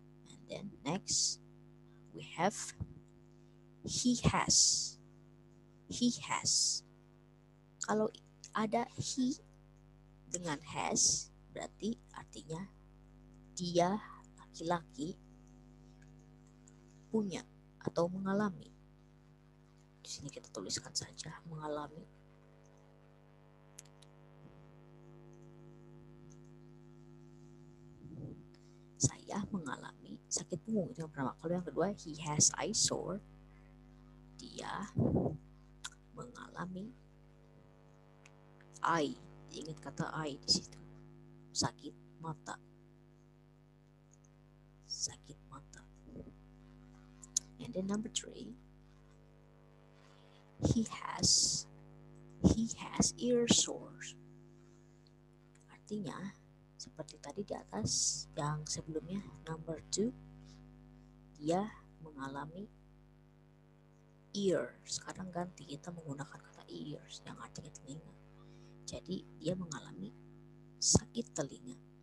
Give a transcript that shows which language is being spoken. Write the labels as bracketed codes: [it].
[en] And then next we have he has. He has. [id] Kalau ada he dengan has berarti artinya dia laki-laki punya atau mengalami. Di sini kita tuliskan saja mengalami. Saya mengalami sakit punggung, itu yang pertama. Kalau yang kedua, [en] he has eye sore. [id] Dia mengalami eye. Ingat kata eye di situ. Sakit mata. Sakit mata. [en] And then number 3, he has ear sores. [id] Artinya seperti tadi di atas yang sebelumnya, [en] number 2, [id] dia mengalami ear. Sekarang ganti, kita menggunakan kata ears yang artinya telinga. Jadi dia mengalami sakit telinga.